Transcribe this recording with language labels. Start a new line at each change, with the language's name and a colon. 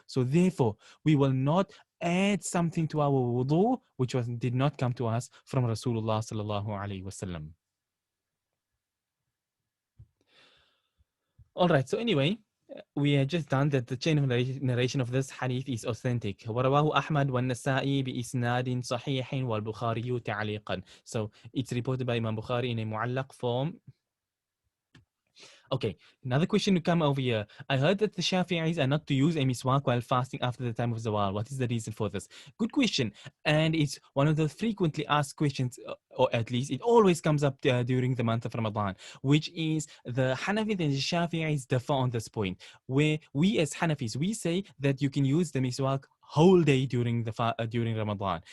English: So therefore, we will not add something to our wudu which did not come to us from Rasulullah sallallahu alaihi wasallam. All right. So anyway, we had just done that the chain of narration of this hadith is authentic.
Arabic: ورواه أحمد والنسائي بإسناد صحيح والبخاري تعليقا.
English: So it's reported by Imam Bukhari in a mu'allaq form. Okay, another question to come over here. I heard that the Shafi'is are not to use a miswak while fasting after the time of Zawal. What is the reason for this? Good question. And it's one of the frequently asked questions, or at least it always comes up during the month of Ramadan, which is the Hanafis and the Shafi'is differ on this point, where we as Hanafis, we say that you can use the miswak whole day during during Ramadan.